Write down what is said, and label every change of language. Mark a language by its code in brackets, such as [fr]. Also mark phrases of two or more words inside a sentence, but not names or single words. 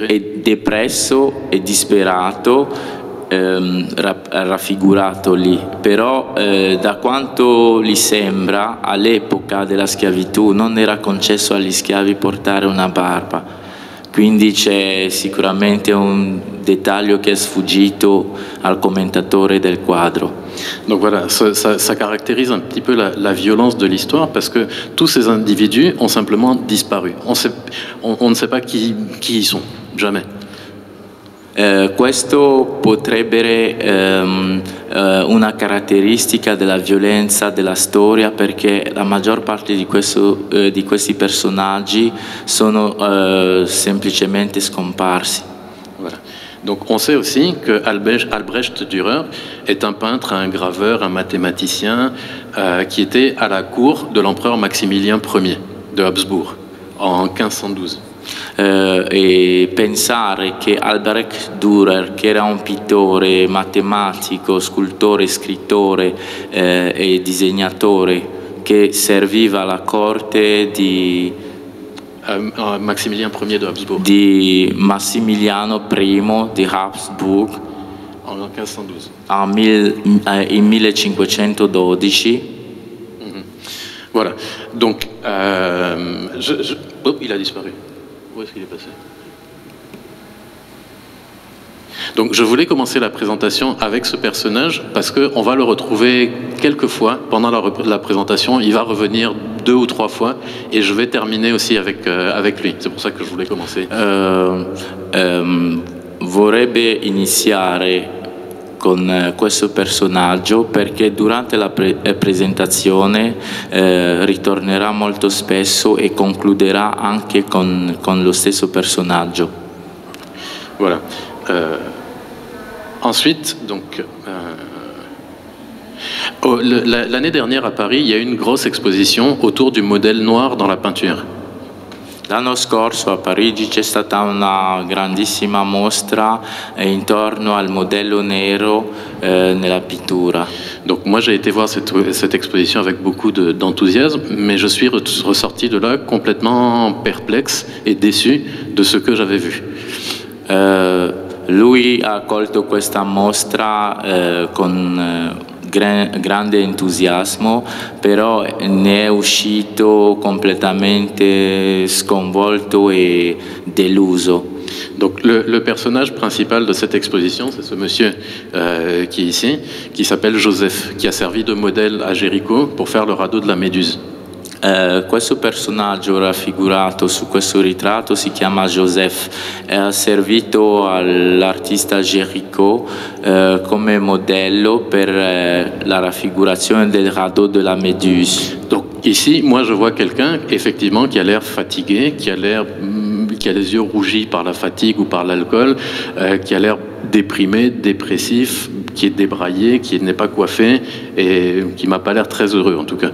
[it] E depresso e disperato, raffigurato lì, però da quanto gli sembra all'epoca della schiavitù non era concesso agli schiavi portare una barba, quindi c'è sicuramente un dettaglio che è sfuggito al commentatore del quadro. [fr] Donc voilà, ça caractérise un petit peu la violence de l'histoire parce que tous ces individus ont simplement disparu. On ne sait pas qui ils sont, jamais. [it] Questo potrebbe una caratteristica della violenza della storia, perché la maggior parte di questi personaggi sono semplicemente scomparsi. [fr] Voilà. Donc on sait aussi que Albrecht Dürer est un peintre, un graveur, un mathématicien qui était à la cour de l'empereur Maximilien Ier de Habsbourg en 1512. [it] E pensare che Albrecht Dürer, che era un pittore, matematico, scultore, scrittore e disegnatore, che serviva alla corte di [fr] Maximilien Ier de Habsbourg. [it] Di Massimiliano I di Habsburg [fr] En 1512. [it] In 1512. [fr] Voilà. Donc, oh, il a disparu. Où est-ce qu'il est passé? Donc, je voulais commencer la présentation avec ce personnage parce qu'on va le retrouver quelques fois pendant la présentation. Il va revenir 2 ou 3 fois et je vais terminer aussi avec lui. C'est pour ça que je voulais commencer. [it] Vorrebbe iniziare con questo personaggio perché durante la presentazione ritornerà molto spesso e concluderà anche con lo stesso personaggio. [fr] Voilà. Ensuite, donc, l'année dernière à Paris, il y a eu une grosse exposition autour du modèle noir dans la peinture. [it] L'anno scorso a Parigi c'è stata una grandissima mostra intorno al modello nero nella pittura. [fr] Donc moi j'ai été voir cette exposition avec beaucoup d'enthousiasme, mais je suis ressorti de là complètement perplexe et déçu de ce que j'avais vu. [it] Lui ha accolto questa mostra con grande entusiasmo, però ne è uscito completamente sconvolto e deluso. [fr] Donc le personnage principal de cette exposition, c'est ce monsieur qui est ici, qui s'appelle Joseph, qui a servi de modèle à Géricault pour faire le radeau de la Méduse. [it] Questo personaggio raffigurato su questo ritratto si chiama Joseph e ha servito all'artista Géricault come modello per la raffigurazione del radeau de la Méduse. [fr] Donc ici, moi je vois quelqu'un effectivement qui a l'air fatigué, qui a les yeux rougis par la fatigue ou par l'alcool, qui a l'air déprimé, dépressif, qui est débraillé, qui n'est pas coiffé et qui m'a pas l'air très heureux en tout cas.